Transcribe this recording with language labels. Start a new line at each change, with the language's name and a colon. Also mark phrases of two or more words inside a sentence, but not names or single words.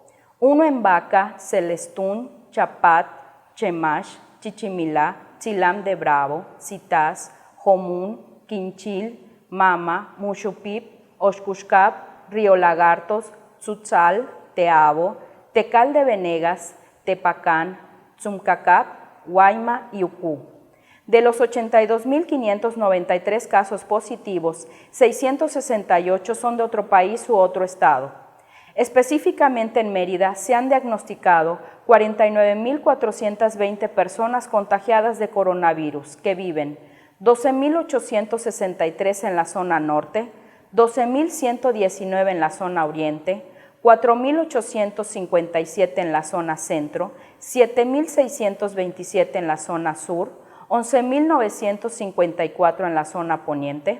Spanish: 1 en Baca, Celestún, Chapat, Chemash, Chichimilá, Chilam de Bravo, Citás, Jomún, Quinchil, Mama, Muxupip, Oxcuxcap, Río Lagartos, Tzutzal, Teabo, Tecal de Venegas, Tepacán, Tzumcacap, Guayma y Ucú. De los 82.593 casos positivos, 668 son de otro país u otro estado. Específicamente en Mérida se han diagnosticado 49.420 personas contagiadas de coronavirus que viven 12.863 en la zona norte, 12.119 en la zona oriente, 4.857 en la zona centro, 7.627 en la zona sur, 11.954 en la zona poniente.